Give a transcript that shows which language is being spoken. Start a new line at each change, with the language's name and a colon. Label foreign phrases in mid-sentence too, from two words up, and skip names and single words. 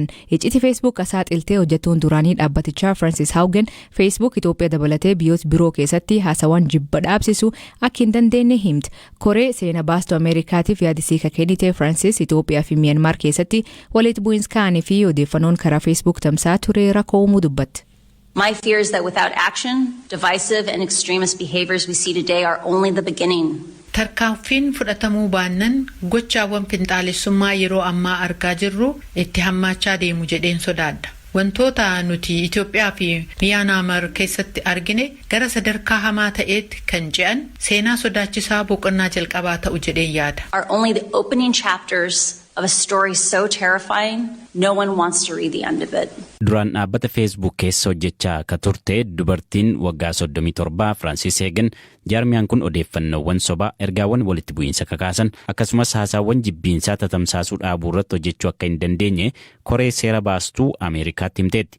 Oromo: Iccitii Facebook saaxiltee hojjettoon duraanii dhaabbatichaa Francis Haugen Facebook Itoophiyaa dabalatee biyyoota biroo keessatti haasawwan jibba dhaabsisu akka hin dandeenye himte. Koree seena baastuu Ameerikaatiif yaadisii kennite Francis Itoophiyaa fi Myanmar keessatti walitti bu'iinsa ka'anii fi odeeffannoon karaa Facebook tamsaa ture rakkoo uumuu dubbatte.
English: My fear is that without action, divisive and extremist behaviors we see today are only the beginning.
Oromo: Tarkaanfiin fudhatamuu baannan gochaawwan finxaalessummaa yeroo ammaa argaa jirru itti hammaachaa deemu jedheen sodaadha. Wantoota nuti Itoophiyaa fi Myanmar keessatti argine gara sadarkaa hamaa ta'eetti kan ce'an seenaa sodaachisaa boqonnaa jalqabaa ta'u jedheen yaada.
English: Are only the opening chapters of a story so terrifying no one wants to read the end of it.
Oromo: Duraan dhaabbata Facebook keessa hojjechaa ka turte dubartiin waggaa 37 Francis Haugen jaarmiyaan kun odeeffannoowwan sobaa ergaawwan walitti bu'iinsa kakaasan akkasumas haasaawwan jibbiinsaa tatamsaasuu dhaabuu irratti hojjechuu akka hin dandeenye koree seera baastuu Ameerikaatti himteetti.